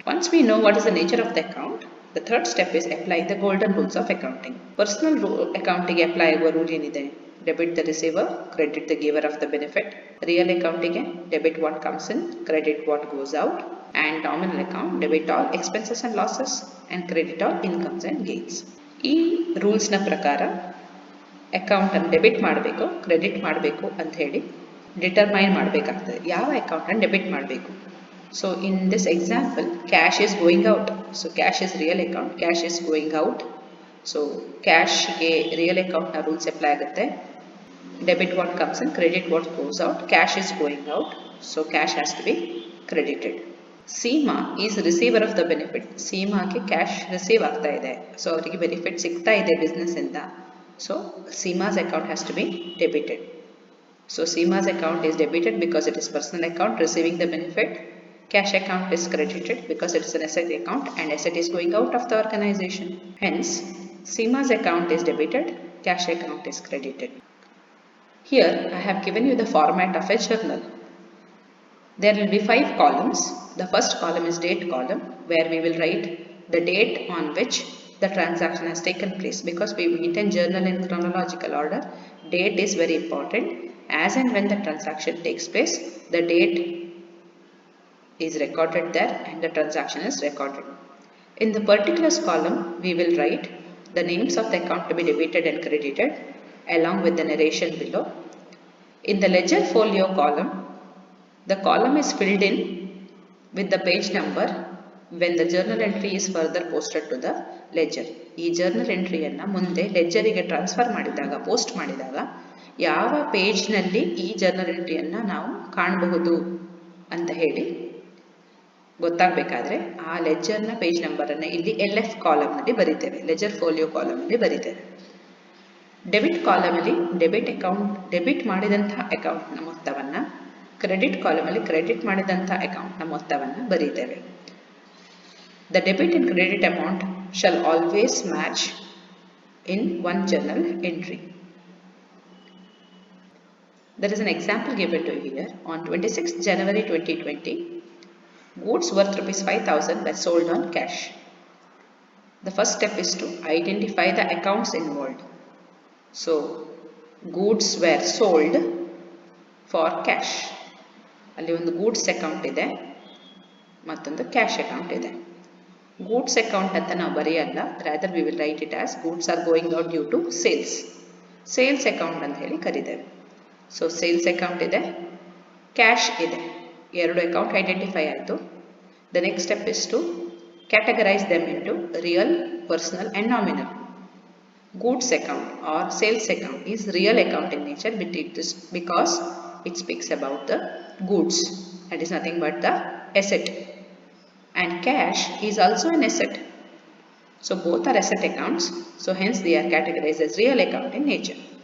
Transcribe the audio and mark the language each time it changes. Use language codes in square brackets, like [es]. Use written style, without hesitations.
[en] Once we know what is the nature of the account, the third step is applying the golden rules of accounting. Personal accounting apply [kn] ಆಗುವ rule ಏನಿದೆ? [en] Debit the receiver, credit the giver of the benefit. Real accounting debit what comes in, credit what goes out. And nominal account, debit all expenses and losses and credit all incomes and gains. [kn] ಈ ರೂಲ್ಸ್ನ ಪ್ರಕಾರ ಅಕೌಂಟನ್ನು debit ಮಾಡಬೇಕು, credit ಮಾಡಬೇಕು ಅಂತ ಹೇಳಿ determine ಮಾಡಬೇಕಾಗ್ತದೆ. ಯಾವ ಅಕೌಂಟನ್ನು ಡೆಬಿಟ್ ಮಾಡಬೇಕು? [en] So in this example, cash is going out. So cash is real account, cash is going out. [kn] So ಕ್ಯಾಶ್ಗೆ real ಅಕೌಂಟ್ನ ರೂಲ್ಸ್ ಅಪ್ಲೈ ಆಗುತ್ತೆ. [en] Debit what comes in, credit what goes out. Cash is going out, so cash has to be credited. Seema is receiver of the benefit. [kn] ಸೀಮಾಗೆ cash receive ಆಗ್ತಾ ಇದೆ, so ಅವರಿಗೆ benefit ಸಿಗ್ತಾ ಇದೆ business ಇಂದ. [en] So Seema's account has to be debited. So Seema's account is debited because it is personal account receiving the benefit. Cash account is credited because it is an asset account and asset is going out of the organization. Hence, Seema's account is debited, cash account is credited. Here, I have given you the format of a journal. There will be 5 columns. The first column is date column, where we will write the date on which the transaction has taken place. Because we maintain journal in chronological order, date is very important. As and when the transaction takes place, the date is recorded there and the transaction is recorded. In the particulars column, we will write the names of the account to be debited and credited along with the narration below. In the ledger folio column, the column is filled in with the page number when the journal entry is further posted to the ledger. [kn] ಈ journal entryಯನ್ನು ಮುಂದೆ ಲೆಡ್ಜರಿಗೆ transfer ಮಾಡಿದಾಗ, post ಮಾಡಿದಾಗ ಯಾವ ಪೇಜ್ನಲ್ಲಿ ಈ journal ಎಂಟ್ರಿಯನ್ನು ನಾವು ಕಾಣಬಹುದು ಅಂತ ಹೇಳಿ ಗೊತ್ತಾಗಬೇಕಾದ್ರೆ ಆ ಲೆಡ್ಜರ್ನ ಪೇಜ್ ನಂಬರನ್ನು ಇಲ್ಲಿ LF ಕಾಲಮ್ನಲ್ಲಿ ಬರೀತೇವೆ, ledger folio ಕಾಲಮ್ನಲ್ಲಿ ಬರೀತೇವೆ. Debit ಕಾಲಮಲ್ಲಿ debit ಮಾಡಿದಂತಹ ಅಕೌಂಟ್ನ ಮೊತ್ತವನ್ನು, ಕ್ರೆಡಿಟ್ ಕಾಲಮಲ್ಲಿ ಕ್ರೆಡಿಟ್ ಮಾಡಿದಂತಹ ಅಕೌಂಟ್ನ ಮೊತ್ತವನ್ನು ಬರೀತೇವೆ. [en] The debit and credit amount shall always match in one journal entry. There is an example given to you here. On 26th January 2020, goods worth ₹5,000 were sold on cash. The first step is to identify the accounts involved. So, goods were sold for cash. [kn] ಅಲ್ಲಿ ಒಂದು goods account ಇದೆ, ಮತ್ತೊಂದು cash account ಇದೆ. Goods account ಅಂತ ನಾವು ಬರೆಯಲ್ಲ, [en] Rather we will write it as goods are going out due to sales. [kn] Sales account ಅಂತ ಹೇಳಿ ಕರೀತೇವೆ. So sales account ಇದೆ, ಕ್ಯಾಶ್ ಇದೆ, ಎರಡು ಅಕೌಂಟ್ ಐಡೆಂಟಿಫೈ ಆಯಿತು. [en] The next step is to categorise them into real, personal and nominal. Goods account or sales account is real account in nature because it speaks about the goods, that is nothing but the asset, and cash is also an asset. So both are asset accounts, so hence they are categorized as real account in nature.